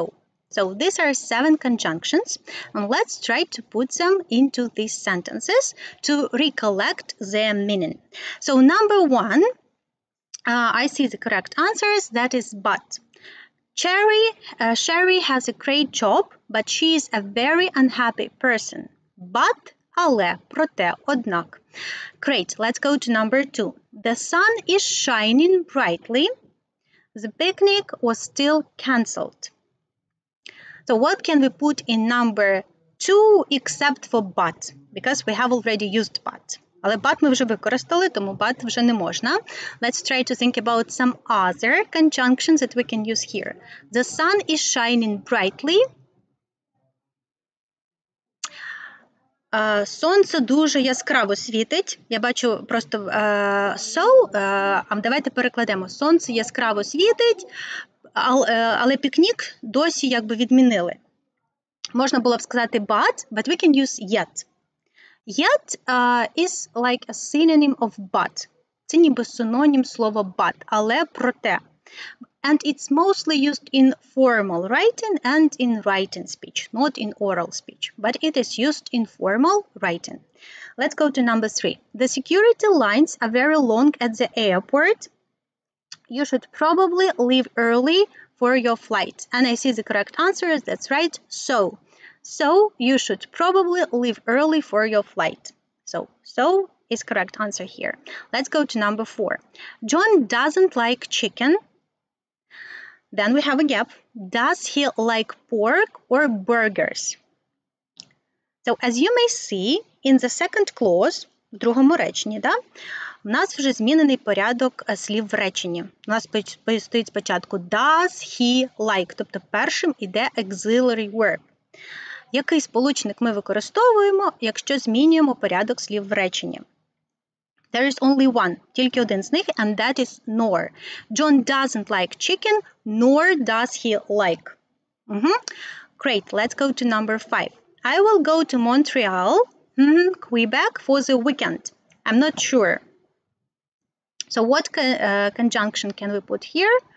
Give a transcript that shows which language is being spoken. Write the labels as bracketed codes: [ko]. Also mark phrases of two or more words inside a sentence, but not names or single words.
[en] So these are 7 conjunctions, and let's try to put them into these sentences to recollect their meaning. So number 1, I see the correct answers, that is but. Sherry has a great job, but she is a very unhappy person. But, [uk] але, проте, однак. [en] Great, let's go to number 2. The sun is shining brightly. The picnic was still cancelled. So what can we put in number 2 except for but? Because we have already used but. Але but ми вже використали, тому but вже не можна. Let's try to think about some other conjunctions that we can use here. The sun is shining brightly. [uk] Сонце дуже яскраво світить. Я бачу просто давайте перекладемо. Сонце яскраво світить, але пікнік досі якби відмінили. Можна було б сказати [en] but we can use yet. Yet is like a synonym of but. [uk] Це ніби синонім слова but, але проте. [en] And it's mostly used in formal writing and in written speech, not in oral speech, but it is used in formal writing. Let's go to number 3. The security lines are very long at the airport. You should probably leave early for your flight. And I see the correct answer, that's right, so. So you should probably leave early for your flight. So is correct answer here. Let's go to number 4. John doesn't like chicken. Then we have a gap. Does he like pork or burgers? So as you may see, in the second clause, [uk] в другому реченні, да, у нас вже змінений порядок слів в реченні. У нас стоїть спочатку [en] does he like, [uk] тобто першим іде [en] auxiliary verb. [uk] Який сполучник ми використовуємо, якщо змінюємо порядок слів в реченні? [en] There is only one, [uk] тільки один з них, [en] and that is nor. John doesn't like chicken, nor does he like. Great, let's go to number 5. I will go to Montreal, Quebec for the weekend. I'm not sure. So what conjunction can we put here?